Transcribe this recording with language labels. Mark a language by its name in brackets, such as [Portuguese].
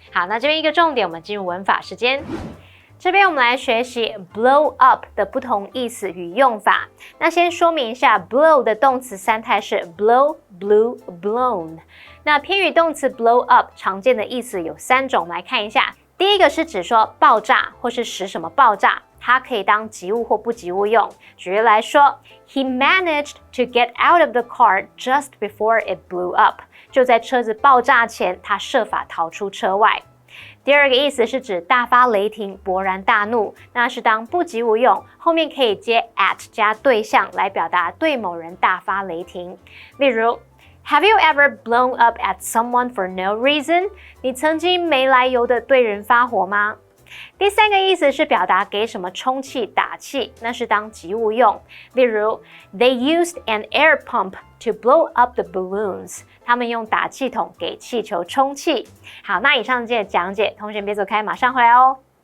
[Chinese] 好，那这边一个重点，我们进入文法时间。这边我们来学习 blow up 的不同意思与用法。那先说明一下 blow 的动词三态是 blow, blew, blown。那偏语动词 blow up 常见的意思有3种，来看一下。第一个是指说爆炸或是使什么爆炸，它可以当及物或不及物用。举例来说 [English] ，He managed to get out of the car just before it blew up。 [Chinese] 就在车子爆炸前，他设法逃出车外。第二个意思是指大发雷霆、勃然大怒，那是当不及物用，后面可以接 at 加对象来表达对某人大发雷霆。例如 [English] Have you ever blown up at someone for no reason？ [Chinese] 你曾经没来由的对人发火吗？第三个意思是表达给什么充气打气，那是当及物用。 [English] 例如 They used an air pump to blow up the balloons. [Chinese] 他们用打气筒给气球充气。好，那以上这些讲解，同学别走开，马上回来哦。